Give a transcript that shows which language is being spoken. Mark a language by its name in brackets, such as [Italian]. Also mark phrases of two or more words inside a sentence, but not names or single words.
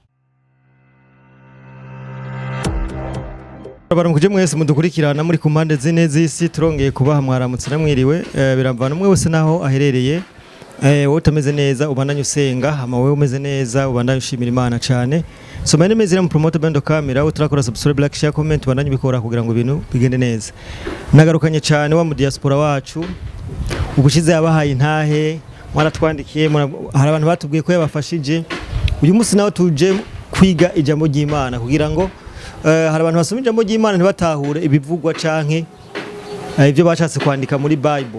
[Rundi] Baramukuje mwese mudukurikirana muri ku mpande zine z'isi, turongeye kubaha mwaramutse namwiriwe, biramvana umwe wese naho aherereye. Wowe utameze neza ubandanye usenga, ama wewe umeze neza ubandanye ushimira Imana cyane. [English] So my name is Ram Promoter Bando Camera, uturakora subscribe, like, share, comment, [Rundi] ubandanye bikora kugira ngo ibintu bigende neza. Nagarukanye cyane wa mu diaspora wacu, ubushize yabahaye intahe, mwaratwandikiye, hari abantu batubwiye ko yabafashije. Uyu munsi nawe tuje kwiga ijambo ry'Imana kugira ngo hari abantu basoma ijambo ry'Imana ntibatahure ibivugwa canke ibyo bashatse kwandika muri Bible.